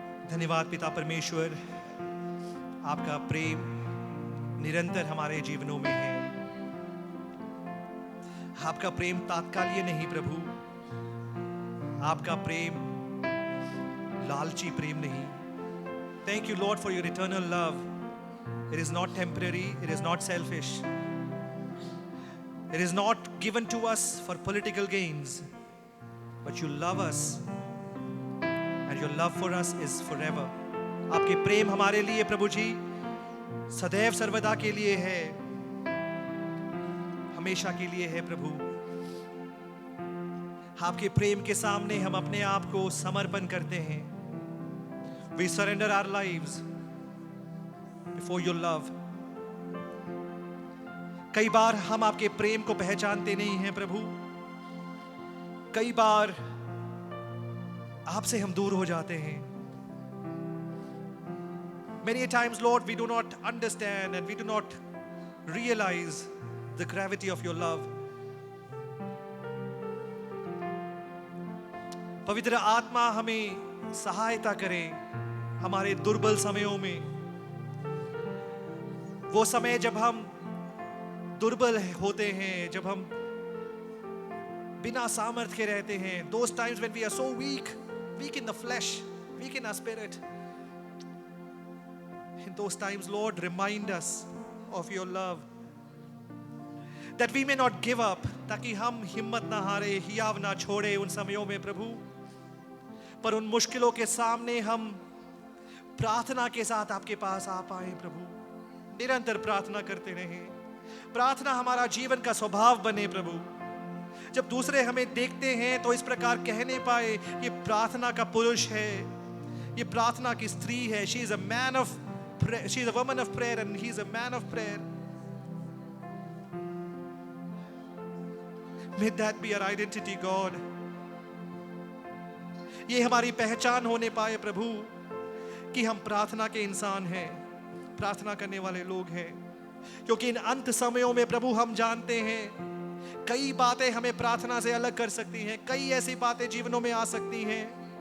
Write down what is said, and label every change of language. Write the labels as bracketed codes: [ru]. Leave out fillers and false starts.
[hi] धन्यवाद पिता परमेश्वर, आपका प्रेम निरंतर हमारे जीवनों में है। आपका प्रेम तात्कालिक नहीं प्रभु, आपका प्रेम लालची प्रेम नहीं। [en] Thank you Lord for your eternal love. It is not temporary, it is not selfish. It is not given to us for political gains, but you love us and your love for us is forever. [hi] आपके प्रेम हमारे लिए प्रभु जी सदैव सर्वदा के लिए है, हमेशा के लिए है प्रभु। आपके प्रेम के सामने हम अपने आप को समर्पण करते हैं। [en] We surrender our lives before your love. [hi] कई बार हम आपके प्रेम को पहचानते नहीं हैं प्रभु, कई बार आपसे हम दूर हो जाते हैं। [en] Many times Lord we do not understand and we do not realize the gravity of your love. [hi] पवित्र आत्मा हमें सहायता करे हमारे दुर्बल समयों में, वो समय जब हम दुर्बल होते हैं, जब हम बिना सामर्थ्य के रहते हैं। [en] Those times when we are so weak, weak in the flesh, weak in our spirit. In those times, Lord, remind us of your love, that we may not give up, [hi] ताकि हम हिम्मत ना हारे, हियाव ना छोड़े उन समयों में प्रभु। पर उन मुश्किलों के सामने हम प्रार्थना के साथ आपके पास आ पाए प्रभु। निरंतर प्रार्थना करते रहें, प्रार्थना हमारा जीवन का स्वभाव बने प्रभु। जब दूसरे हमें देखते हैं तो इस प्रकार कहने पाए, ये प्रार्थना का पुरुष है, ये प्रार्थना की स्त्री है। [en] She is a man of prayer, she is a woman of prayer and he is a man of prayer. May that be our identity, God. [hi] ये हमारी पहचान होने पाए प्रभु कि हम प्रार्थना के इंसान हैं, प्रार्थना करने वाले लोग हैं। क्योंकि इन अंत समयों में प्रभु हम जानते हैं कई बातें हमें प्रार्थना से अलग कर सकती हैं, कई ऐसी बातें जीवनों में आ सकती हैं।